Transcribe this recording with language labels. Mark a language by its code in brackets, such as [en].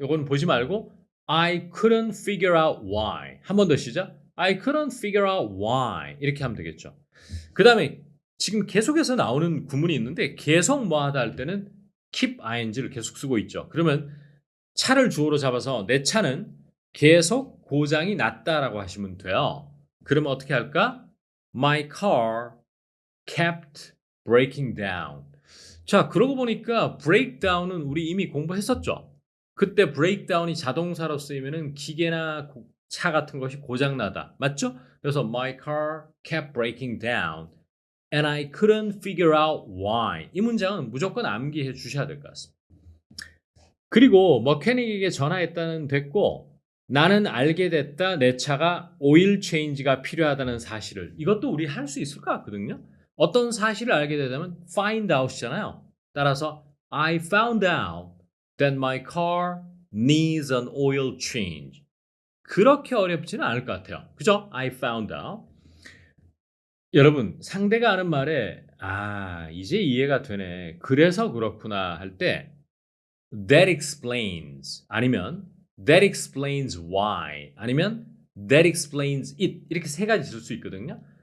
[ko] 이건 보지 말고 [en] I couldn't figure out why. [ko] 한 번 더 시작. I couldn't figure out why. 이렇게 하면 되겠죠. 그 다음에 지금 계속해서 나오는 구문이 있는데 계속 뭐 하다 할 때는 keep ing를 계속 쓰고 있죠. 그러면 차를 주어로 잡아서 내 차는 계속 고장이 났다라고 하시면 돼요. 그러면 어떻게 할까? [en] My car kept breaking down. [ko] 자, 그러고 보니까 breakdown은 우리 이미 공부했었죠. 그때 breakdown이 자동사로 쓰이면은 기계나 차 같은 것이 고장나다. 맞죠? [en] 그래서 my car kept breaking down and I couldn't figure out why. [ko] 이 문장은 무조건 암기해 주셔야 될 것 같습니다. 그리고 머케닉에게 전화했다는 됐고 나는 알게 됐다. 내 차가 오일 체인지가 필요하다는 사실을. 이것도 우리 할 수 있을 것 같거든요. 어떤 사실을 알게 되면 find out이잖아요. [en] 따라서 I found out that my car needs an oil change. [ko] 그렇게 어렵지는 않을 것 같아요. [en] 그죠? I found out. [ko] 여러분, 상대가 하는 말에 이제 이해가 되네. 그래서 그렇구나 할 때 that explains 아니면 [en] that explains why [ko] 아니면 [en] that explains it [ko] 이렇게 세 가지 쓸 수 있거든요.